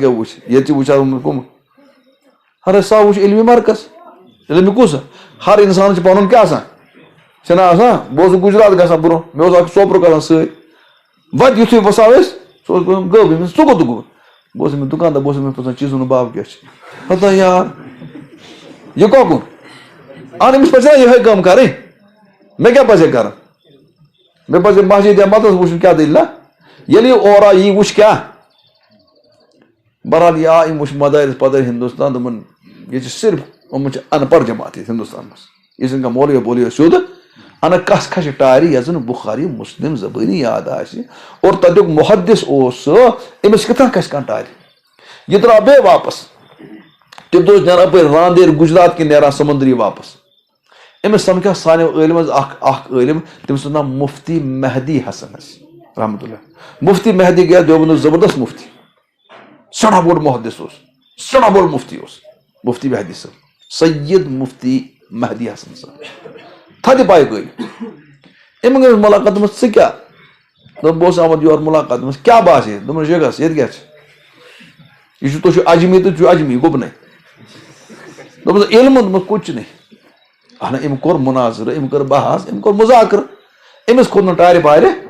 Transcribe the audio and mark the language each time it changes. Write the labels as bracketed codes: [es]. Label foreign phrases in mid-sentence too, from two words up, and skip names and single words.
[ks] کیٛاہ وٕچھ ییٚتہِ چھِ وٕچھان کُم ہر سا وٕچھ علمی مرکز علمی کُس ہر انسان چھُ پنُن کیٛاہ آسان چھُنہ آسان بہٕ اوسُس گُجرات گژھان برونٛہہ مےٚ اوس اکھ سوپرُک آسان سۭتۍ وتہِ یِتھُے وساو أسۍ سُہ اوس گوٚو ژٕ کوٚت گوٚو بہٕ اوسُس أمِس دُکاندار بہٕ اوسُس أمِس پرٛژھان چیٖزُن باو کیٛاہ چھِ پتہ یار یہِ کۄکُن اہن أمِس پَزِ نا یِہے کٲم کَرٕنۍ مےٚ کیٛاہ پَزِ کَرُن مےٚ پَزِ مسجد یا مدرس وٕچھُن کیٛاہ دٔلیٖلہ ییٚلہِ یہِ اورٕ آو یی وٕچھ کیٛاہ بہرحال یہِ آو أمۍ وٕچھ مدارس پدٲرۍ ہندوستان دوٚپُن ییٚتہِ چھِ صرف یِمن چھِ ان پڑھ جماعت ییٚتہِ ہندوستان منٛز یہِ چھِنہٕ کانٛہہ مولوی پولوی سیوٚد اَنکھ کَس کھسہِ ٹارِ یَتھ زَن بُخاری مسلم زبٲنی یاد آسہِ اور تَتیُک محدث اوس سُہ أمِس کِتھ کٔنۍ کھسہِ کانٛہہ ٹارِ یہِ درٛاو بیٚیہِ واپس تَمہِ دۄہ اوس نیران اَپٲرۍ راندیر گُجرات کِنۍ نیران سمندری واپس أمِس سمکھیو سانیو عٲلمو منٛز اکھ عٲلم تٔمِس اوس ناو مفتی مہدی حسن حظ رحمتہ اللہ مفتی مہدی گیا دیوبندُک زبردست مفتی سٮ۪ٹھاہ بوٚڑ محدث اوس سٮ۪ٹھاہ بوٚڑ مفتی اوس مفتی مہدی صٲب سید مفتی مہدی حسن صٲب تھدِ پایہِ گٔے أمۍ گٔے مُلاقات دوٚپمَس ژٕ کیٛاہ دوٚپ بہٕ اوسُس آمُت یور مُلاقات دوٚپمَس کیٛاہ باسے دوٚپمَس یہِ گژھ ییٚتہِ کیٛاہ چھِ یہِ چھُ تُہۍ چھِو اجمی تہٕ تُہۍ چھِو اجمی گُپنَے دوٚپمَس علمہٕ دوٚپمَس کُچھ نہٕ اہن أمۍ کوٚر مُناظرٕ أمۍ کٔر بحث أمۍ کوٚر مُذاکرٕ أمِس کھوٚت نہٕ ٹارِ پارِ